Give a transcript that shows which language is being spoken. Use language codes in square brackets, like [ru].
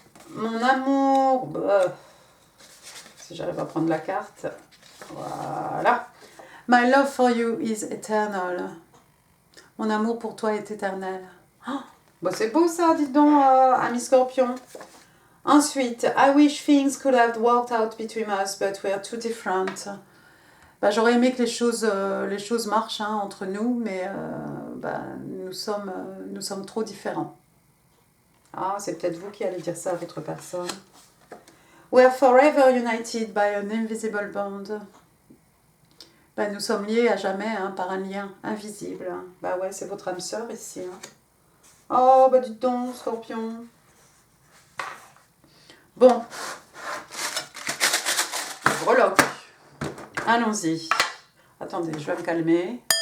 [fr] Mon amour, si j'arrive à prendre la carte, voilà. [en] My love for you is eternal. [fr] Mon amour pour toi est éternel. Oh, bah c'est beau ça, dites donc, ami Scorpion. [en] Ensuite, I wish things could have worked out between us, but we are too different. [fr] Bah, j'aurais aimé que les choses marchent hein, entre nous, mais bah, nous sommes trop différents. Ah, c'est peut-être vous qui allez dire ça à votre personne. [en] We are forever united by an invisible bond. [fr] Bah, nous sommes liés à jamais hein, par un lien invisible. Bah ouais, c'est votre âme sœur ici. Hein. Oh, bah dites donc, Scorpion. Bon. Breloque. Allons-y. Attendez, je vais me calmer.